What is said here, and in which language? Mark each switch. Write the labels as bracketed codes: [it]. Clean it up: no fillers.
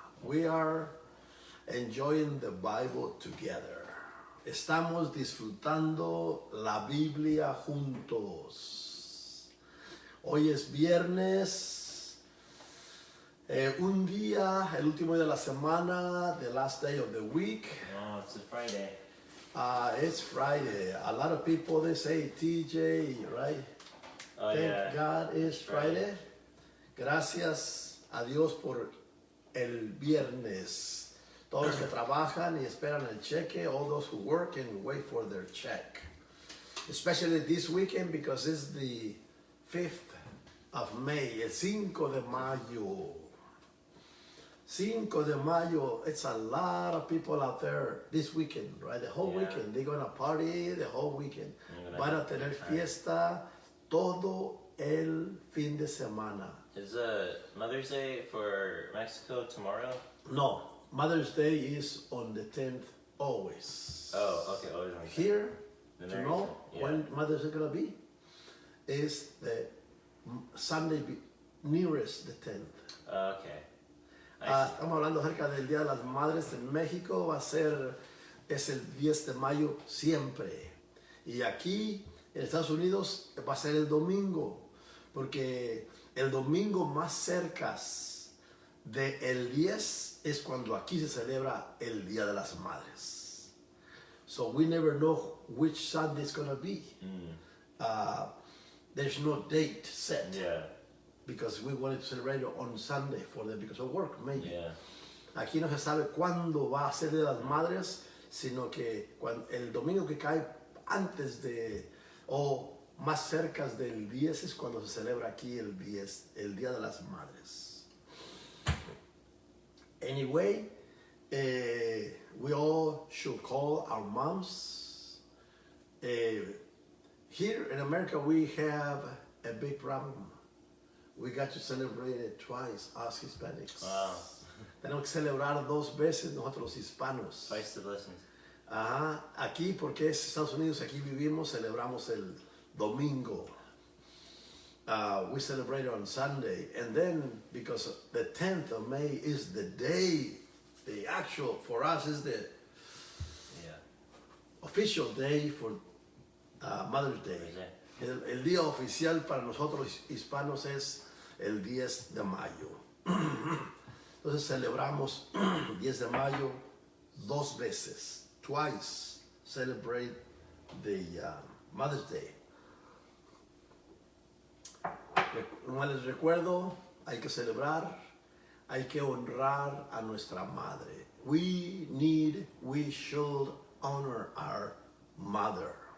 [en] We are enjoying the Bible together. [es] Estamos disfrutando la Biblia juntos. Hoy es viernes. Un día, el último día de la semana, [en] the last day of the week. Oh, it's a Friday. It's Friday. A lot of people, they say, TJ, right? Oh, Thank yeah. God it's Friday. [es] Gracias a Dios por el viernes. Todos los que trabajan y esperan el cheque, [en] all those who work and wait for their check. Especially this weekend because it's the 5th of May, [es] el 5 de mayo. [en] 5 de mayo, it's a lot of people out there this weekend, right? The whole weekend, they're gonna party the whole weekend. [es] Van a tener fiesta todo el fin de semana. [en] Is Mother's Day for Mexico tomorrow? No, Mother's Day is on the 10th always. Oh, okay. Always on the Here, The to Mary- know yeah. when Mother's Day is gonna be, is the Sunday nearest the 10th. Okay. I see. [es] Estamos hablando acerca del Día de las Madres en México, es el 10 de mayo siempre. Y aquí en Estados Unidos va a ser el domingo, porque el domingo más cerca del 10 es cuando aquí se celebra el Día de las Madres. [en] So we never know which Sunday it's going to be. There's no date set. Yeah. Because we wanted to celebrate it on Sunday for them because of work, maybe. Yeah. [es] Aquí no se sabe cuándo va a ser de las madres, sino que el domingo que cae antes de, o más cerca del 10 es cuando se celebra aquí el 10, el Día de las Madres. [en] Anyway, we all should call our moms. Here in America, we have a big problem. We got to celebrate it twice, us Hispanics. Wow. [es] Tenemos que celebrar 2 veces nosotros los hispanos. [en] Twice the blessings. [es] Ajá, aquí porque es Estados Unidos, aquí vivimos, celebramos el domingo. [en] We celebrate on Sunday, and then because the 10th of May is the day, the actual, for us is the official day for Mother's Day. [es] El día oficial para nosotros hispanos es el 10 de mayo. Entonces celebramos 10 de mayo 2 veces. [en] Twice celebrate the Mother's Day. [es] Como les recuerdo, hay que celebrar, hay que honrar a nuestra madre. [en] We should honor our mother.